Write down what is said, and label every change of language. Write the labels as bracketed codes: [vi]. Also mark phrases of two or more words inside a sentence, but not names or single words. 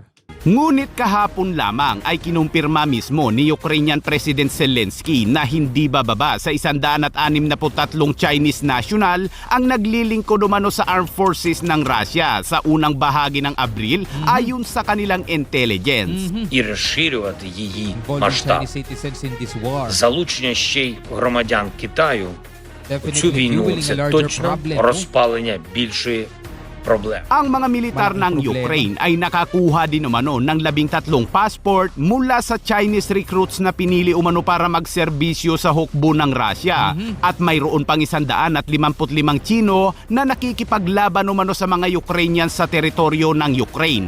[tl] Ngunit kahapon lamang ay kinumpirma mismo ni [en] Ukrainian President [tl] Zelensky na hindi bababa sa 163 [en] Chinese national [tl] ang naglilingkod umano sa [en] armed forces [tl] ng Russia sa unang bahagi ng Abril ayon sa kanilang intelligence. [uk] І розширювати її [en] Involving [uk] масштаб. [en] Chinese citizens in this war. [uk] Залучення ще й громадян Китаю у цю [en] Definitely [uk] війну [en] fueling a [uk] це [en] larger [uk] точно [en] problem. [uk] розпалення більшої проблеми. [tl] Ang mga militar ng Malaking problema. Ukraine ay nakakuha din umano ng 13 passport mula sa [en] Chinese recruits [tl] na pinili umano para magserbisyo sa hukbo ng Russia. At mayroon pang 155 Chino na nakikipaglaban umano sa mga Ukrainians sa teritoryo ng Ukraine.